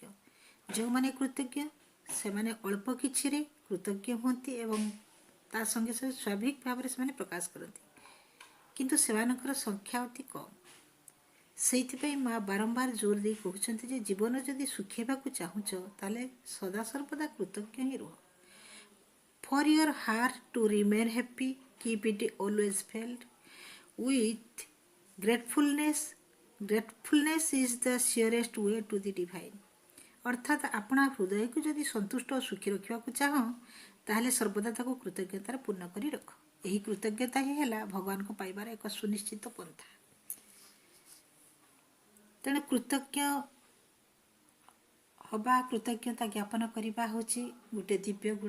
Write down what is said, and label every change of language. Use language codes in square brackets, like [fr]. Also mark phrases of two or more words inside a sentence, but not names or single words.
[or] ଯେଉଁମାନେ କୃତଜ୍ଞ ସେମାନେ ଅଳ୍ପ କିଛିରେ କୃତଜ୍ଞ ହୁଅନ୍ତି ଏବଂ ତା ସଙ୍ଗେ ସଙ୍ଗେ ସ୍ୱାଭାବିକ ଭାବରେ ସେମାନେ ପ୍ରକାଶ କରନ୍ତି, କିନ୍ତୁ ସେମାନଙ୍କର ସଂଖ୍ୟା ଅତି କମ୍। ସେଇଥିପାଇଁ ମା' ବାରମ୍ବାର ଜୋର ଦେଇ କହୁଛନ୍ତି ଯେ ଜୀବନ ଯଦି ସୁଖେଇବାକୁ ଚାହୁଁଛ ତାହେଲେ ସଦାସର୍ବଦା କୃତଜ୍ଞ ହିଁ ରୁହ। [en] For your heart to remain happy, keep it always filled with gratefulness. Gratefulness is the surest way to the divine. [or] ଅର୍ଥାତ୍ ଆପଣା ହୃଦୟକୁ ଯଦି ସନ୍ତୁଷ୍ଟ ଓ ସୁଖୀ ରଖିବାକୁ ଚାହଁ ତାହେଲେ ସର୍ବଦା ତାକୁ କୃତଜ୍ଞତାରେ ପୂର୍ଣ୍ଣ କରି ରଖ। ଏହି କୃତଜ୍ଞତା ହିଁ ହେଲା ଭଗବାନଙ୍କୁ ପାଇବାର ଏକ ସୁନିଶ୍ଚିତ ପନ୍ଥା। ତେଣୁ କୃତଜ୍ଞ ହବା, କୃତଜ୍ଞତା ଜ୍ଞାପନ କରିବା ହେଉଛି ଗୋଟେ ଦିବ୍ୟ ଗୁଣ।